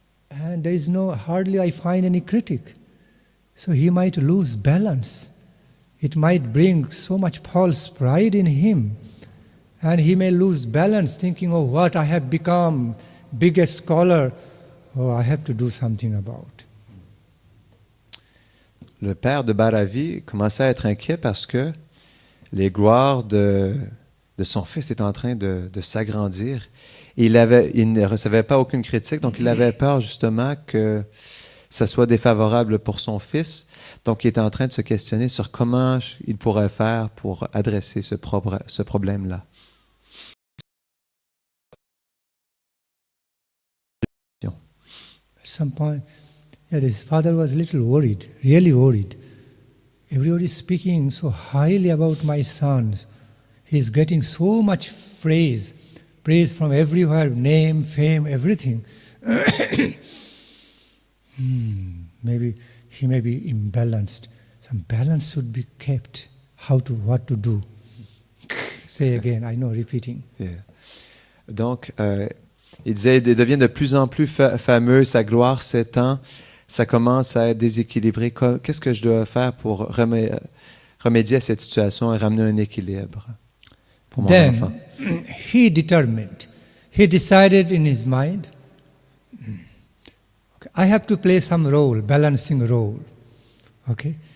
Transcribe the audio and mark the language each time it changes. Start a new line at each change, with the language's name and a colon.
English: And there is hardly I find any critic. So he might lose balance. It might bring so much false pride in him. And he may lose balance thinking, oh, what I have become, biggest scholar, oh, I have to do something about.
French: Le père de Bharavi commençait à être inquiet parce que les gloires de son fils étaient en train de s'agrandir. Et il ne recevait pas aucune critique, donc il avait peur justement que ça soit défavorable pour son fils. Donc il était en train de se questionner sur comment il pourrait faire pour adresser ce problème-là.
English: At some point, his father was a little worried, really worried. Everybody is speaking so highly about my sons. He's getting so much praise from everywhere, name, fame, everything. Maybe he may be imbalanced. Some balance should be kept. What to do? Say again, I know, repeating. Yeah.
French: Donc, il disait, il devient de plus en plus fameux, sa gloire s'étend, ça commence à être déséquilibré. Qu'est-ce que je dois faire pour remédier à cette situation et ramener un équilibre pour mon enfant?
English: He decided in his mind, okay, I have to play some role, balancing role. Okay?